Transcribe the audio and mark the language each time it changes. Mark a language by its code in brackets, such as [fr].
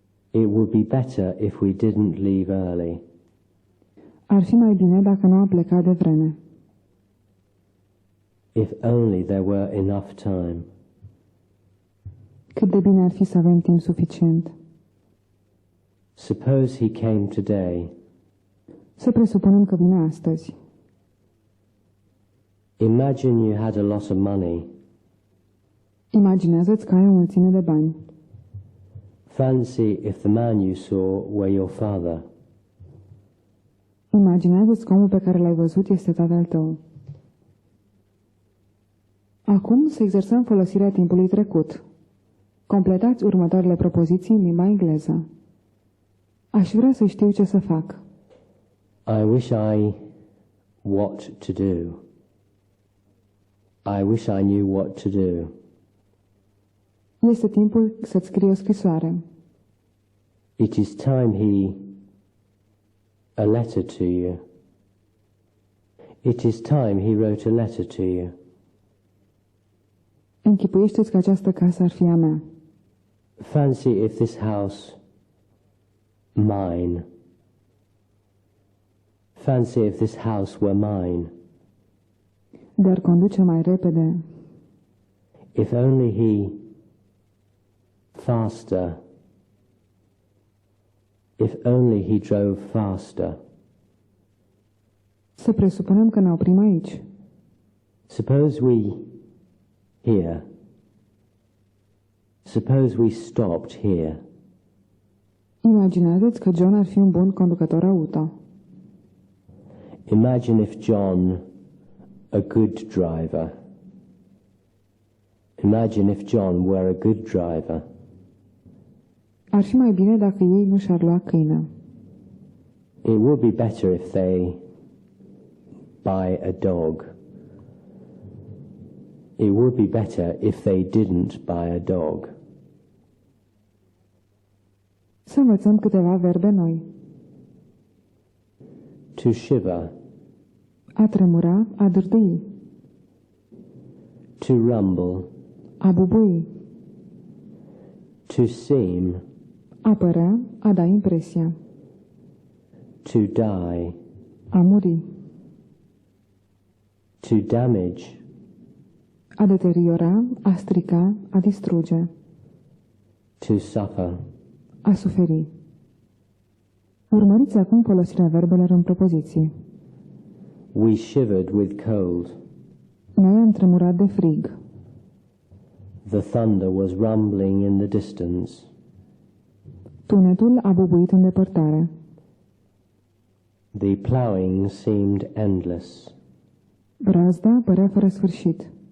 [en] It would be better if we didn't leave early. [ro] Ar fi mai bine dacă nu am plecat de vreme. [en] If only there were enough time. [ro] Cât de bine ar fi să avem timp suficient. [en] Suppose he came today. [ro] Să presupunem că vine astăzi. [en] Imagine you had a lot of money. [ro] Imaginează-ți că ai o mulțime de bani. [en] Fancy if the man you saw were your father. [ro] Imaginează-ți că omul pe care l-ai văzut este tatăl tău. Acum să exersăm folosirea timpului trecut. Completați următoarele propoziții în limba engleză. Aș vrea să știu ce să fac. [en] I wish I what to do. I wish I knew what to do. [ro] Este timpul să-ți scrii o scrisoare. [en] It is time a letter to you. It is time he wrote a letter to you. [ro] Închipuiește-ți că această casă ar fi a mea. [en] Fancy if this house mine. Fancy if this house were mine. [ro] Dar conduce mai repede. [en] If only he faster. If only he drove faster. [ro] Să presupunem că ne oprim aici. [en] Suppose we here. Suppose we stopped here. [ro] Imaginează-ți că John ar fi un bun conducător auto. [en] Imagine if John a good driver. Imagine if John were a good driver. [ro] Ar fi mai bine dacă ei nu și-ar lua câine. [en] It would be better if they buy a dog. It would be better if they didn't buy a dog. [ro] Să învățăm câteva verbe noi. [en] To shiver. [ro] A tremura, a dârdâi. [en] To rumble. [ro] A bubui. [en] To seem. [ro] A părea, a da impresia. [en] To die. [ro] A muri. [en] To damage. [ro] A deteriora, a strica, a distruge. [en] To suffer. [ro] A suferi. Urmăriți acum folosirea verbelor în propoziții. [en] We shivered with cold. [ro] Noi am tremurat de frig. [en] The thunder was rumbling in the distance. [ro] Tunetul a bubuit în depărtare. [en] The ploughing seemed endless. [ro] Brazda părea fără sfârșit.